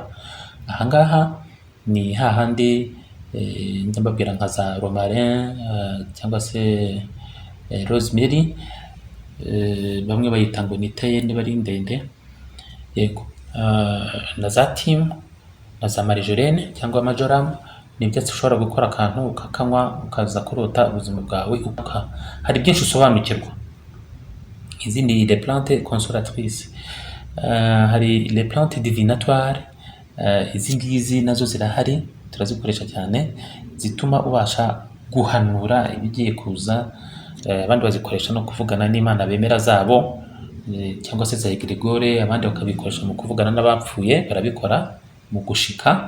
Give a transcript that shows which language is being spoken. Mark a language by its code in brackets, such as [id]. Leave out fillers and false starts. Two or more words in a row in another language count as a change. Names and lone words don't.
[rw] Ahangaha ni hahandi njya mbabwira nka za romarin cyangwa se rosemary, bamwe bayita ngo ni teye niba ari ndende, yego, na za thyme na za marjolaine cyangwa majoram. Ni ibyatsi ushobora gukora akantu ukakanywa ukaza kurota ubuzima bwawe, hari byinshi usobanukirwa. Izi ni [fr] les plantes consolatrices. Hari les plantes divinatoires, [rw] izi ngizi nazo zirahari, turazikoresha cyane, zituma ubasha guhanura ibigiye kuza. Abandi bazikoresha no kuvugana n'Imana bemera zabo, cyangwa se za egregore. Abandi bakabikoresha mu kuvugana n'abapfuye, barabikora mu gushika.